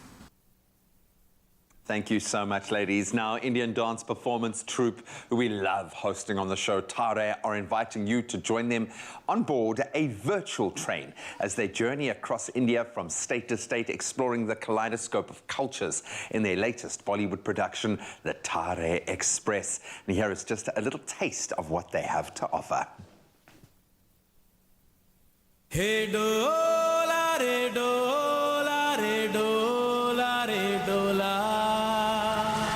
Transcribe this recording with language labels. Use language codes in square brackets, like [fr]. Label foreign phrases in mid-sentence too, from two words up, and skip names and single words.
[en] Thank you so much, ladies. Now, Indian dance performance troupe, who we love hosting on the show, Tare, are inviting you to join them on board a virtual train as they journey across India from state to state, exploring the kaleidoscope of cultures in their latest Bollywood production, the Tare Express. And here is just a little taste of what they have to offer. [hi] Hey, dola, re, dola, re, dola, re, dola.